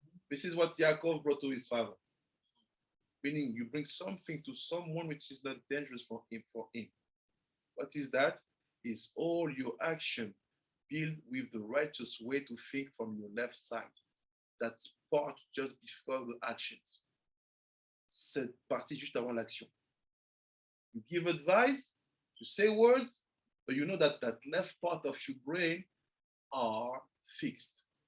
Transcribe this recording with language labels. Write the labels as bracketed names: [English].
[English] This is what Yaakov brought to his father. Meaning you bring something to someone which is not dangerous for him. What is that? Is all your action built with the righteous way to think from your left side. That's part just before the actions. [French] Cette partie juste avant l'action. [English] You give advice, you say words, but you know that that left part of your brain are fixed.